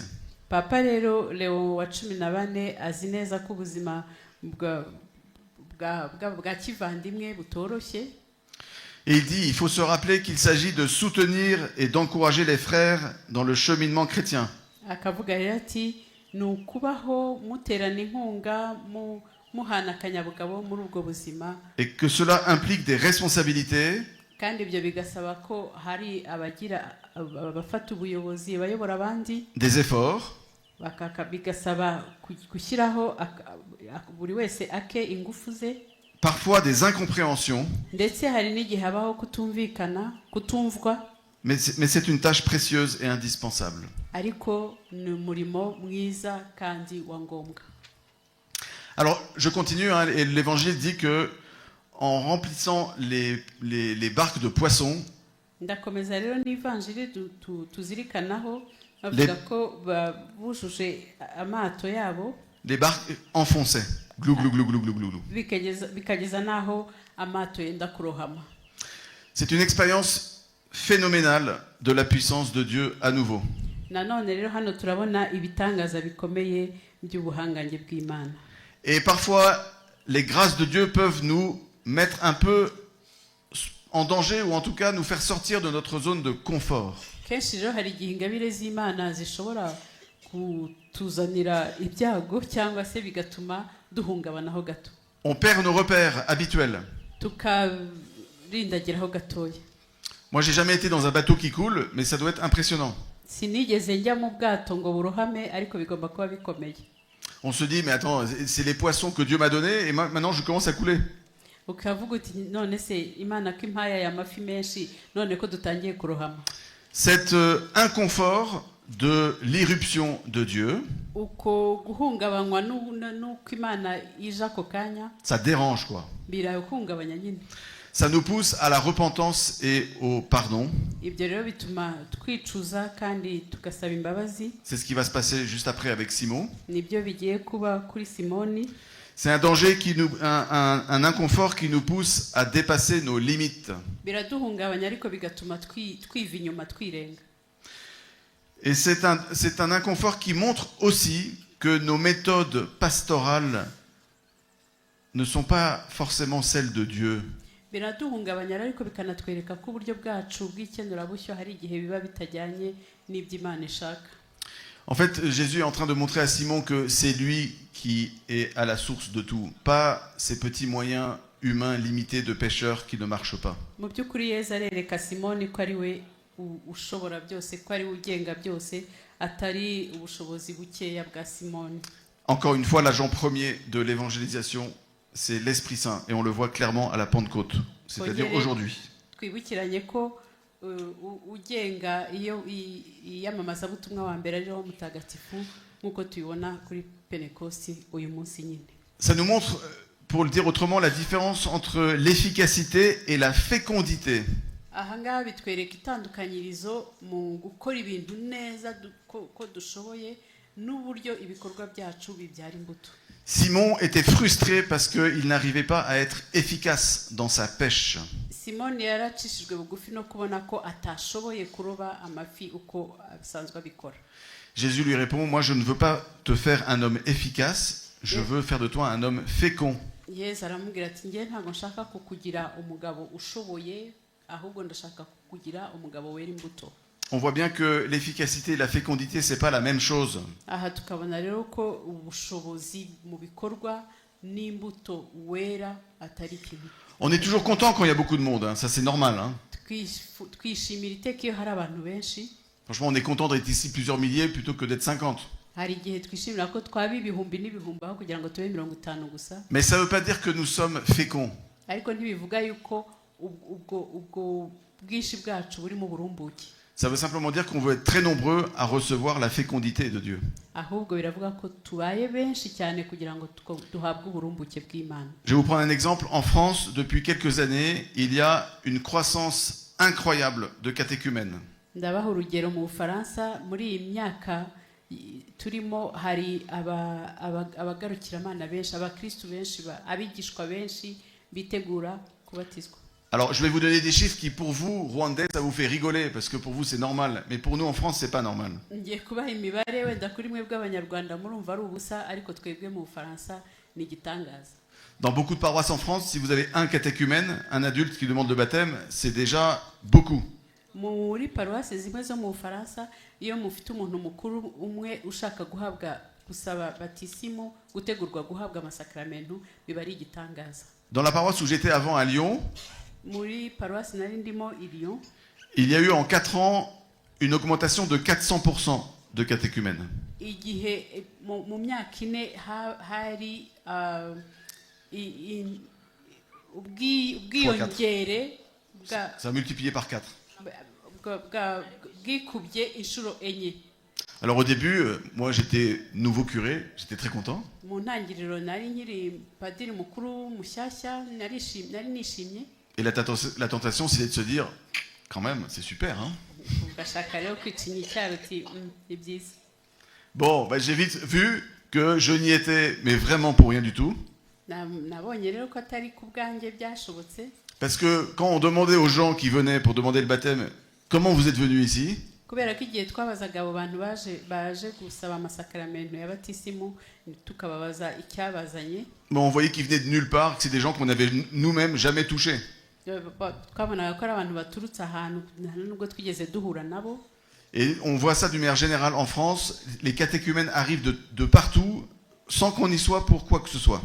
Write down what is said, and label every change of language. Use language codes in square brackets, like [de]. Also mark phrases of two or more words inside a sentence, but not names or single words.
[rw] Papa rero Léon wa 14 azi neza ko ubuzima bwa kivandimwe butoroshye. [fr] Et il dit, il faut se rappeler qu'il s'agit de soutenir et d'encourager les frères dans le cheminement chrétien. [rw] Akavuga rero ati ni ukubaho muterana inkunga muhana akanyabugabo muri ubwo buzima, [fr] et que cela implique des responsabilités, [rw] kandi ibyo bigasaba ko hari abafata ubuyobozi bayobora abandi, [fr] des efforts, [rw] bigasaba gushyiraho buri wese ake ingufu ze, [fr] parfois des incompréhensions, [rw] ndetse hari n'igihe habaho kutumvwa, [fr] mais c'est une tâche précieuse et indispensable. [rw] ariko ni umurimo mwiza kandi wa ngombwa. [fr] Alors, je continue, hein, et l'évangile dit que en remplissant les barques de poissons, [rw] Ndakomeza rero n'ivanjiri tuzirikanaho bavuga ko bujuje amato yabo, [fr] les barques enfonçaient. Glou, glou, glou, glou, glou, glou, glou. [rw] bikageza n'aho amato yenda kurohama. [fr] C'est une expérience phénoménale de la puissance de Dieu à nouveau. [rw] Nanone rero hano turabona ibitangaza bikomeye by'ubuhangange bw'Imana. [fr] Et parfois, les grâces de Dieu peuvent nous mettre un peu en danger, ou en tout cas nous faire sortir de notre zone de confort. [rw] Kenshi rero hari igihe ingabire z'Imana zishobora kutuzanira ibyago cyangwa se bigatuma duhungabanaho gato, [fr] On perd nos repères habituels. [rw] tukarindagiraho gatoya. [fr] Moi, j'ai jamais été dans un bateau qui coule, mais ça doit être impressionnant. [rw] Sinigeze njya mu bwato ngo burohame, ariko bigomba kuba bikomeye. [fr] On se dit, mais attends, c'est les poissons que Dieu m'a donnés, et maintenant je commence à couler. [rw] Ukavuga uti none se Imana ko impaye aya mafi menshi, none ko dutangiye kurohama. [fr] Cet inconfort de l'irruption de Dieu, [rw] Uko guhungabanywa n'uko Imana ije ako kanya, [fr] ça dérange, quoi. [rw] birahungabanya nyine. [fr] Ça nous pousse à la repentance et au pardon. [rw] Ibyo rero bituma twicuza kandi tugasaba imbabazi. [fr] C'est ce qui va se passer juste après avec Simon. [rw] Nibyo bigiye kuba kuri Simoni. [fr] C'est un danger un inconfort qui nous pousse à dépasser nos limites. [rw] Biraduhungabanya ariko bigatuma twiva inyuma twirenga. [fr] Et c'est un inconfort qui montre aussi que nos méthodes pastorales ne sont pas forcément celles de Dieu. [rw] Biraduhungabanya ariko bikanatwereka ko uburyo bwacu bw'ikenurabushyo hari igihe biba bitajyanye n'iby'Imana ishaka. [fr] En fait, Jésus est en train de montrer à Simon que c'est lui qui est à la source de tout, pas ces petits moyens humains limités de pêcheurs qui ne marchent pas. [rw] Mu by'ukuri Yesu arereka Simoni ko ari we ushobora byose, ko ari we ugenga byose, atari ubushobozi bukeya bwa Simoni. [fr] Encore une fois, l'agent premier de l'évangélisation, c'est l'Esprit Saint, et on le voit clairement à la Pentecôte, c'est-à-dire aujourd'hui. [rw] Twibukiranye ko ugenga iyo iyamamazabutumwa wa mbere ari wo mutagatifu, nk'uko tubibona kuri Pentekosti uyu munsi nyine. [fr] Ça nous montre, pour le dire autrement, la différence entre l'efficacité et la fécondité. [rw] Ahangaha bitwereka itandukanyirizo mu gukora ibintu neza ko dushoboye n'uburyo ibikorwa byacu bibyara imbuto. [fr] Simon était frustré parce qu'il n'arrivait pas à être efficace dans sa pêche. [rw] Simoni yaracishijwe bugufi no kubona ko atashoboye kuroba amafi uko asanzwe abikora. [fr] Jésus lui répond, moi je ne veux pas te faire un homme efficace, je veux faire de toi un homme fécond. [rw] Yesu aramubwira ati ngiye ntabwo nshaka kukugira umugabo ushoboye, ahubwo ndashaka kukugira umugabo wera imbuto. [fr] On voit bien que l'efficacité et la fécondité, c'est pas la même chose. [rw] Aha tukabona rero ko ubushobozi mu bikorwa n'imbuto wera atari kimwe. [fr] On est toujours content quand il y a beaucoup de monde, hein. Ça c'est normal. Hein. [rw] Twishimira iteka iyo hari abantu benshi. [fr] Franchement, on est content d'être ici plusieurs milliers plutôt que d'être 50. [rw] Hari igihe twishimira ko twaba ibihumbi n'ibihumbi aho kugira ngo tube 50 gusa. [fr] Mais ça ne veut pas dire que nous sommes féconds. [rw] Ariko ntibivuga yuko ubwo bwinshi bwacu burimo burumbuke. [fr] Ça veut simplement dire qu'on veut être très nombreux à recevoir la fécondité de Dieu. [rw] Ahubwo biravuga ko tubaye benshi cyane kugira ngo duhabwe uburumbuke bw'Imana. [fr] Je vais vous prendre un exemple. En France, depuis quelques années, il y a une croissance incroyable de catéchumènes. [rw] Ndabaha urugero mu Bufaransa, muri iyi myaka turimo hari abagarukiramana benshi, abakristu benshi, abigishwa benshi bitegura kubatizwa. [fr] Alors, je vais vous donner des chiffres qui, pour vous, Rwandais, ça vous fait rigoler, parce que pour vous, c'est normal. Mais pour nous, en France, c'est pas normal. [rw] Ngiye kubaha imibare wenda kuri mwe bw'Abanyarwanda murumva ari ubusa, ariko twebwe mu Bufaransa ni igitangaza. [fr] Dans beaucoup de paroisses en France, si vous avez un catéchumène, un adulte qui demande le baptême, c'est déjà beaucoup. [rw] Muri paruwasi zimwe zo mu Bufaransa, iyo mufite umuntu mukuru umwe ushaka guhabwa gusaba batisimo gutegurwa guhabwa amasakramentu biba ari igitangaza. [fr] Dans la paroisse où j'étais avant à Lyon, [rw] Muri paruwasi nari ndimo i Lyon, [fr] il y a eu en 4 ans une augmentation de 400% de catéchumènes. [rw] igihe mu myaka ine hari ubwiyongere [fr] Ça a multiplié par 4. [rw] bwikubye inshuro enye. [fr] Alors au début, moi j'étais nouveau curé, j'étais très content. [rw] Mu ntangiriro nari nkiri padiri mukuru mushyashya, nari nishimye. [fr] Et la tentation, c'est de se dire, quand même, c'est super, hein. [rw] Ugashaka rero kwicinya icyaro uti ni byiza. [fr] Bon, bah, j'ai vite vu que je n'y étais, mais vraiment pour rien du tout. [rw] Nabonye rero ko atari ku bwanjye byashobotse. [fr] Parce que quand on demandait aux gens qui venaient pour demander le baptême, comment vous êtes venus ici? [rw] Kubera ko igihe twabazaga abo bantu baje gusaba amasakramentu ya batisimu tukababaza icyabazanye, [fr] Bon, on voyait qu'ils venaient de nulle part, que c'est des gens qu'on avait nous-mêmes jamais touchés. [rw] twabonaga ko ari abantu baturutse ahantu nubwo twigeze duhura nabo. [fr] Et on voit ça d'une manière générale en France, les catéchumènes arrivent de partout sans qu'on y soit pour quoi que ce soit.